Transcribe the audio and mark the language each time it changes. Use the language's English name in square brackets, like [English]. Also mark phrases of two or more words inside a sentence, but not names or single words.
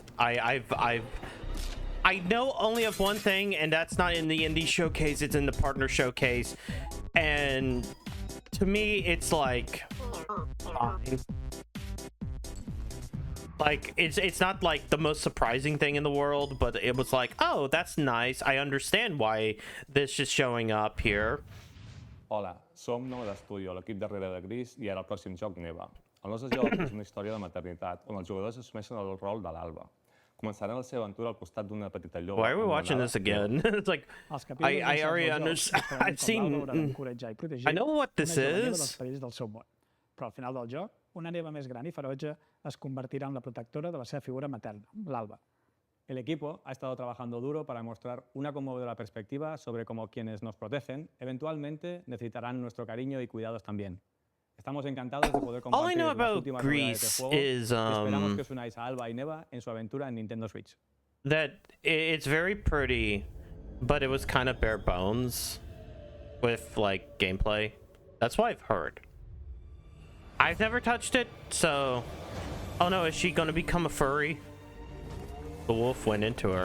[English] I know only of one thing, and that's not in the indie showcase, it's in the partner showcase. And to me, it's like fine. Like it's not like the most surprising thing in the world, but it was like, oh, that's nice. I understand why this is showing up here. [Catalan] Hola, som nou d'estudi a l'equip darrere de Gris i ara el pròxim joc Neva. El nostre joc és una història de maternitat on els jugadors assumeixen el rol de l'Alba. Començaran la seva aventura al costat d'una petita lloba. [English] Why are we watching this again? It's like I already understand. I've seen. I know what this is. [Catalan] Del seu món. Però al final del joc, una neva més gran i ferotge es convertirà en la protectora de la seva figura materna, l'Alba. [Spanish] El equipo ha estado trabajando duro para mostrar una conmovedora perspectiva sobre cómo quienes nos protegen eventualmente necesitarán nuestro cariño y cuidados también. Estamos encantados de poder compartir las últimas novedades del juego y esperamos que os unáis a Alba y Neva en su aventura en Nintendo Switch. [English] That it's very pretty, but it was kind of bare bones with like gameplay. That's what I've heard. I've never touched it, so oh no, is she gonna become a furry? The wolf went into her.